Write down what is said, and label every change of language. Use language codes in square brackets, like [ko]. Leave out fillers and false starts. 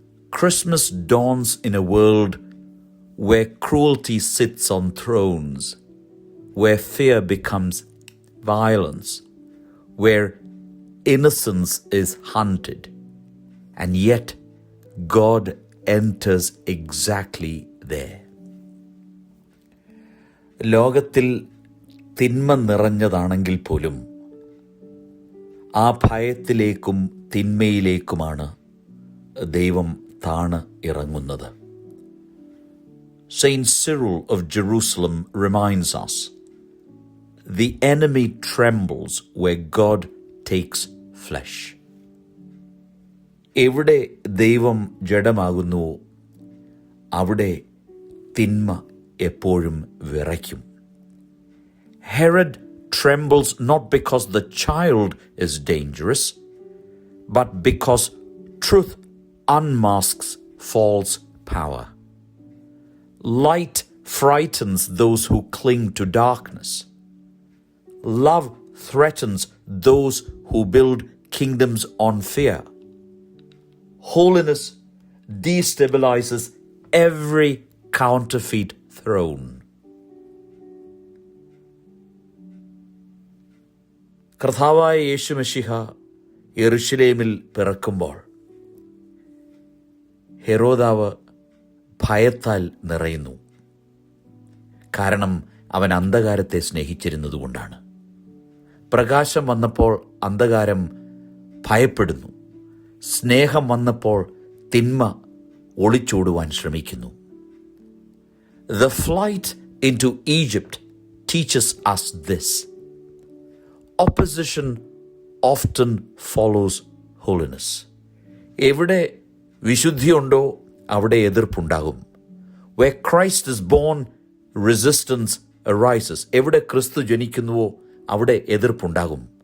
[en] Christmas dawns in a world where cruelty sits on thrones, where fear becomes violence, where innocence is hunted, and yet God enters exactly there. [ml] ലോകത്തിൽ തിന്മ നിറഞ്ഞതാണെങ്കിൽ പോലും ആ ഭയത്തിലേക്കും തിന്മയിലേക്കുമാണ് ദൈവം താണ് ഇറങ്ങുന്നത്. [en] Saint Cyril of Jerusalem reminds us, the enemy trembles where God takes flesh. [ml] എവിടെ ദൈവം ജഡമാകുന്നുവോ അവിടെ തിന്മ എപ്പോഴും വിറയ്ക്കും. [en] Herod trembles not because the child is dangerous, but because truth unmasks false power. Light frightens those who cling to darkness. Love threatens those who build kingdoms on fear. Holiness destabilizes every counterfeit throne. [ml] കർത്താവായ യേശുമശിഹ യെരുശലേമിൽ പിറക്കുമ്പോൾ ഹെരോദാവ് ഭയത്താൽ നിറയുന്നു. കാരണം അവൻ അന്ധകാരത്തെ സ്നേഹിച്ചിരുന്നതുകൊണ്ടാണ്. പ്രകാശം വന്നപ്പോൾ അന്ധകാരം ഭയപ്പെടുന്നു. സ്നേഹം വന്നപ്പോൾ തിന്മ ഒളിച്ചോടുവാൻ ശ്രമിക്കുന്നു. [en] The flight into Egypt teaches us this. Opposition often follows holiness. [ml] എവിടെ വിശുദ്ധിയുണ്ടോ അവിടെ എതിർപ്പുണ്ടാകും. [en] Where Christ is born, resistance arises. [ml] എവിടെ ക്രിസ്തു ജനിക്കുന്നുവോ അവിടെ എതിർപ്പുണ്ടാകും.